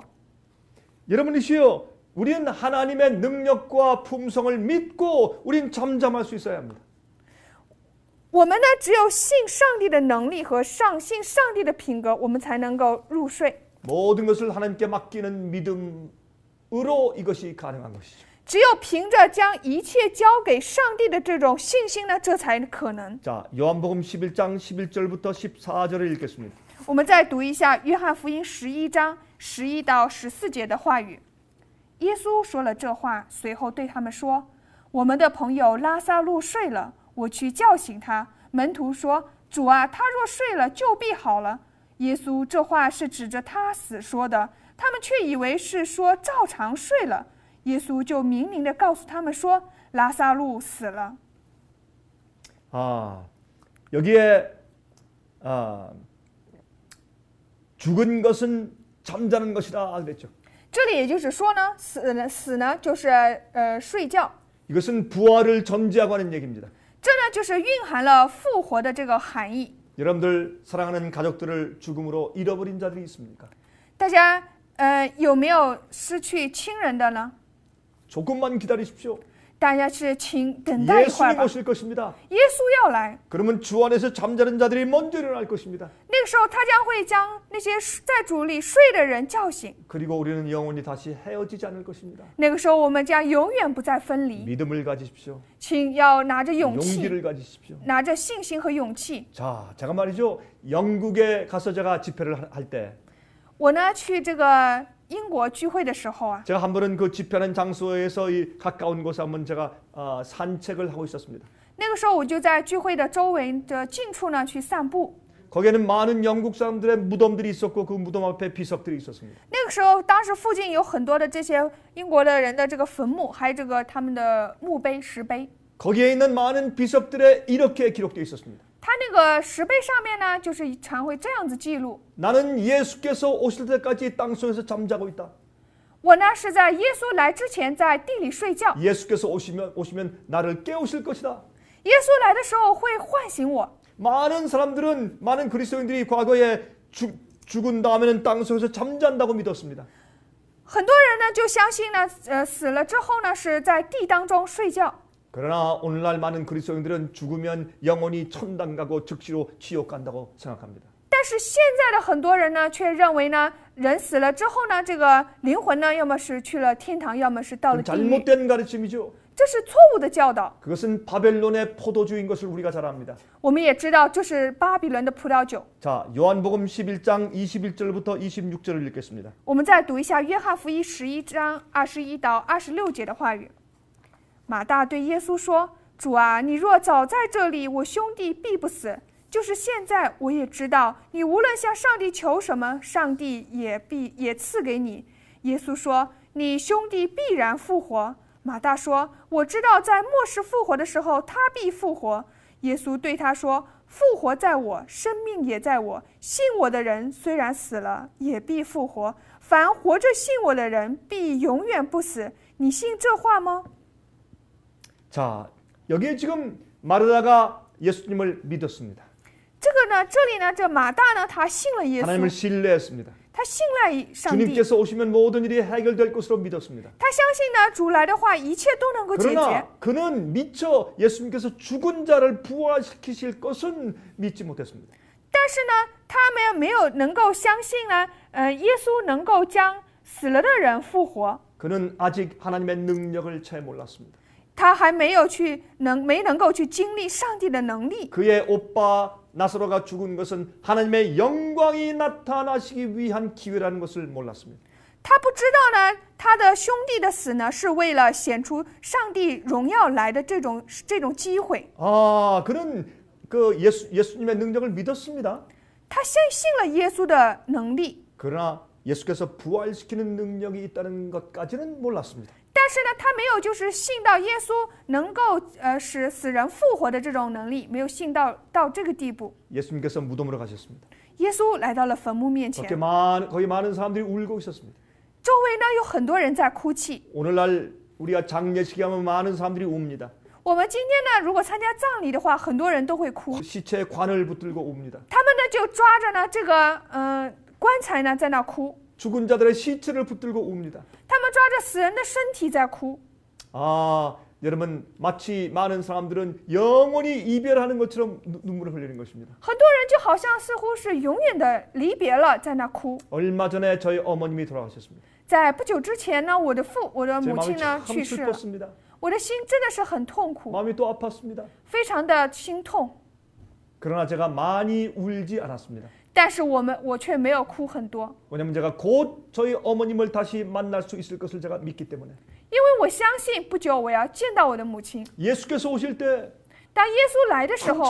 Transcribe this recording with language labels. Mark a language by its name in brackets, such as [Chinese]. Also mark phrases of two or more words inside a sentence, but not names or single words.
[Korean] 여러분이시여, 우리는 하나님의 능력과 품성을 믿고 우린 잠잠할 수 있어야 합니다. [Chinese] 我们呢，只有信上帝的能力和信上帝的品格，我们才能够入睡。 [Korean] 모든 것을 하나님께 맡기는 믿음으로 이것이 가능한 것이죠. [Chinese] 只有凭着将一切交给上帝的这种信心呢，这才可能。 [Korean] 자, 요한복음 11장 11절부터 14절을 읽겠습니다. [Chinese] 我们再读一下约翰福音11章11到14节的话语。耶稣说了这话，随后对他们说：“我们的朋友拉撒路睡了，我去叫醒他。” 门徒说：“主啊，他若睡了，就必好了。” 耶稣这话是指着他死说的，他们却以为是说照常睡了。耶稣就明明地告诉他们说：“拉撒路死了。” [Korean] 여기에 죽은 것은 잠자는 것이다 그랬죠. [Chinese] 这里也就是说呢，死呢就是睡觉， [Korean] 이것은 부활을 전제하고 하는 얘기입니다. [Chinese] 这呢就是蕴含了复活的这个含义。 [Korean] 여러분들 사랑하는 가족들을 죽음으로 잃어버린 자들이 있습니까? [Chinese] 大家有没有失去亲人的呢？ [Korean] 조금만 기다리십시오. [Chinese] 大家是请等待一会儿 [Korean] 예수님 [Chinese] 吧， [Korean] 오실 것입니다. [Chinese] 耶稣要来， [Korean] 그러면 주 안에서 잠자는 자들이 먼저 일어날 것입니다. [Chinese] 那那个时候，他将会将那些在主里睡的人叫醒。 [Korean] 그리고 우리는 영원히 다시 헤어지지 않을 것입니다. [Chinese] 那个时候，我们将永远不再分离。 [Korean] 믿음을 가지십시오. [Chinese] 请要拿着勇气， [Korean] 용기를 가지십시오. [Chinese] 拿着信心和勇气。 [Korean] 자, 제가 말이죠. 영국에 가서 제가 집회를 할 때 [Chinese] 我呢去这个英国聚会的时候啊， [Korean] 제가 한 번은 그 집회하는 장소에서 이 가까운 곳에 한번 제가 산책을 하고 있었습니다. [Chinese] 那个时候我就在聚会的周围的近处呢去散步。 [Korean] 거기에는 많은 영국 사람들의 무덤들이 있었고 그 무덤 앞에 비석들이 있었습니다. [Chinese] 那个时候，当时附近有很多的这些英国的人的这个坟墓，还有这个他们的墓碑、石碑。 [Korean] 거기에 있는 많은 비석들에 이렇게 기록되어 있었습니다. [Chinese] 他那个石碑上面呢，就是常会这样子记录： [Korean] 나는 예수께서 오실 때까지 땅속에서 잠자고 있다. [Chinese] 我呢是在耶稣来之前在地里睡觉， [Korean] 예수께서 오시면 나를 깨우실 것이다. [Chinese] 耶稣来的时候会唤醒我。 [Korean] 많은 그리스도인들이 과거에 죽은 다음에는 땅속에서 잠잔다고 믿었습니다. [Chinese] 很多人呢就相信呢，死了之后呢是在地当中睡觉。 [Korean] 그러나 오늘날 많은 그리스도인들은 죽으면 영원히 천당 가고 즉시로 지옥 간다고 생각합니다. [Chinese] 但是现在的很多人呢，却认为呢，人死了之后呢，这个灵魂呢，要么是去了天堂，要么是到了 [Korean] 그건 [Chinese] 地狱。 [Korean] 잘못된 가르침이죠. [Chinese] 这是错误的教导。 [Korean] 그것은 바벨론의 포도주인 것을 우리가 잘 압니다. [Chinese] 我们也知道，这是巴比伦的葡萄酒。 [Korean] 자, 요한복음 11장 21절부터 26절을 읽겠습니다. [Chinese] 我们再读一下约翰福音11章21到26节的话语。马大对耶稣说：“主啊，你若早在这里，我兄弟必不死。就是现在，我也知道，你无论向上帝求什么，上帝也赐给你。” 耶稣说：“你兄弟必然复活。” 马大说：“我知道，在末世复活的时候，他必复活。” 耶稣对他说：“复活在我，生命也在我。信我的人虽然死了，也必复活。凡活着信我的人，必永远不死。你信这话吗？” [Korean] 자, 여기에 지금 마르다가 예수님을 믿었습니다. [Chinese] 这个呢，这里呢，这马大呢，他信了耶 [Korean] 하나님을 [Chinese] 稣， [Korean] 신뢰했습니다. [Chinese] 他信赖上帝， [Korean] 주님께서 오시면 모든 일이 해결될 것으로 믿었습니다. [Chinese] 他相信呢，主来的话，一切都能够解决。 [Korean] 그러나 그는 미처 예수님께서 죽은 자를 부활시키실 것은 믿지 못했습니다. [Chinese] 但是呢，他们没有能够相信呢，耶稣能够将死了的人复活。 [Korean] 그는 아직 하나님의 능력을 잘 몰랐습니다. [Chinese] 他还没能够去经历上帝的能力。 [Korean] 그의 오빠 나사로가 죽은 것은 하나님의 영광이 나타나시기 위한 기회라는 것을 몰랐습니다. [Chinese] 他不知道呢，他的兄弟的死呢，是为了显出上帝荣耀来的这种机会。 [Korean] 그는 그 예수님의 능력을 믿었습니다. [Chinese] 他相信了耶稣的能力， [Korean] 그러나 예수께서 부활시키는 능력이 있다는 것까지는 몰랐습니다. [Chinese] 但是呢，他没有就是信到耶稣能够使死人复活的这种能力，没有信到这个地步。 [Korean] 예수님께서 무덤으로 가셨습니다. [Chinese] 耶稣来到了坟墓面前， [Korean] 거기 많은 사람들이 울고 있었습니다. [Chinese] 周围呢有很多人在哭泣。 [Korean] 오늘날 우리가 장례식에 하면 많은 사람들이 웁니다. [Chinese] 我们今天呢，如果参加葬礼的话，很多人都会哭， [Korean] 시체에 관을 붙들고 웁니다. [Chinese] 他们呢就抓着呢这个棺材呢在那哭， [Korean] 죽은 자들의 시체를 붙들고 웁니다. [Chinese] 他们抓着死人的身体在哭。 [Korean] 여러분 마치 많은 사람들은 영원히 이별하는 것처럼 눈물을 흘리는 것입니다. [Chinese] 很多人就好像似乎是永远的离别了，在那哭。 [Korean] 얼마 전에 저희 어머님이 돌아가셨습니다. [Chinese] 在不久之前呢，我的 [Korean] 제 [Chinese] 母 [Korean] 마음이 [Chinese] 亲呢 [Korean] 참 [Chinese] 去世了， [Korean] 슬펐습니다. [Chinese] 我的心真的是很痛苦， [Korean] 마음이 또 아팠습니다. [Chinese] 非常的心痛。 [Korean] 그러나 제가 많이 울지 않았습니다. [Chinese] 但是我却没有哭很多， [Korean] 왜냐하면 제가 곧 저희 어머님을 다시 만날 수 있을 것을 제가 믿기 때문에. [Chinese] 因为我相信不久我要见到我的母亲。 [Korean] 예수께서 오실 때 [Chinese] 当耶稣来的时候，